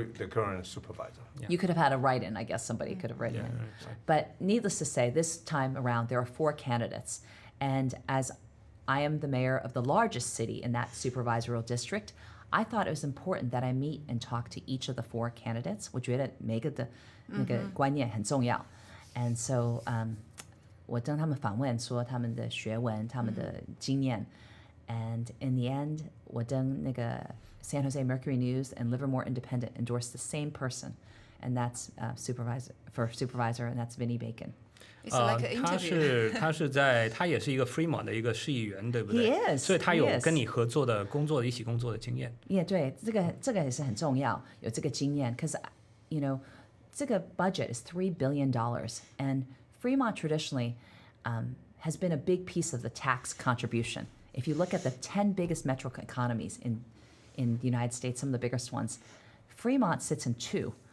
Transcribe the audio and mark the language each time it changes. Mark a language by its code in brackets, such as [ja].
[en] The current supervisor. Yeah. You could have had a write-in, I guess somebody could have written in. Right. But needless to say, this time around, there are 4 candidates. And as I am the mayor of the largest city in that supervisorial district, I thought it was important that I meet and talk to each of the 4 candidates. [zh] 我觉得每个的那个观念很重要。 [en] And so, [zh] 我跟他们访问说他们的学问、他们的经验。 [en] And in the end, [zh] 我跟那个 [en] San Jose Mercury News and Livermore Independent endorsed the same person, and that's supervisor, and that's Vinnie Bacon. It's like an interview. [zh] 他也是一个 Fremont 的一个市议员，对不对？ [en] He is. [zh] 所以他有跟你合作的一起工作的经验。 [en] Yeah, [zh] 对，这个也是很重要，有这个经验。 [en] Because, you know, [zh] 这个 [en] budget is $3 billion, and Fremont traditionally has been a big piece of the tax contribution. If you look at the 10 biggest metro economies in the United States, some of the biggest ones, Fremont sits in 2.